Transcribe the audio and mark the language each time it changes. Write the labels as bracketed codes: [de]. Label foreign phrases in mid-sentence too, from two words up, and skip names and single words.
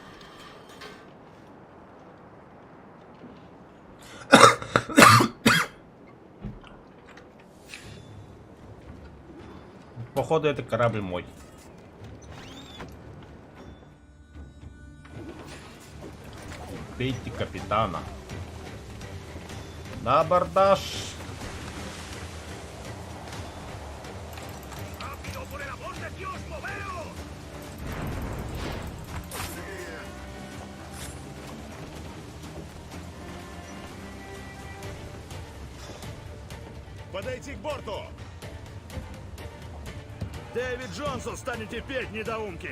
[ru] Походу, это корабль мой. Убейте капитана. На абордаж. [es] ¡Rápido, por el amor de Dios, moveos! [ru] Подойти к борту! Дэвид Джонсон, станете петь, недоумки!